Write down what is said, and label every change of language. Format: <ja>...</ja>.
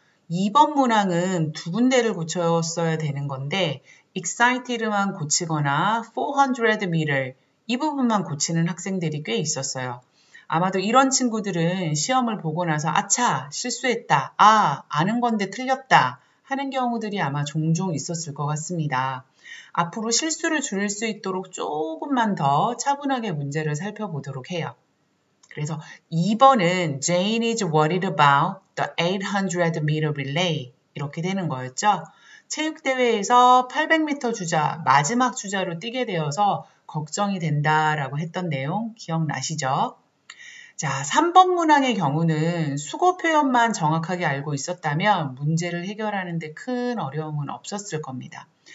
<ko>2번 문항은 두 군데를 고쳤어야 되는 건데 excited만 고치거나 400m 이 부분만 고치는 학생들이 꽤 있었어요. 아마도 이런 친구들은 시험을 보고 나서 아차 실수했다, 아는 건데 틀렸다 하는 경우들이 아마 종종 있었을 것 같습니다. 앞으로 실수를 줄일 수 있도록 조금만 더 차분하게 문제를 살펴보도록 해요. 그래서 2번은</ko> <en>Jane is worried about the 800m relay</en> <ko>이렇게 되는 거였죠. 체육대회에서 800m 주자, 마지막 주자로 뛰게 되어서 걱정이 된다라고 했던 내용 기억나시죠? 자, 3번 문항의 경우는 수거 표현만 정확하게 알고 있었다면 문제를 해결하는 데 큰 어려움은 없었을 겁니다.</ko>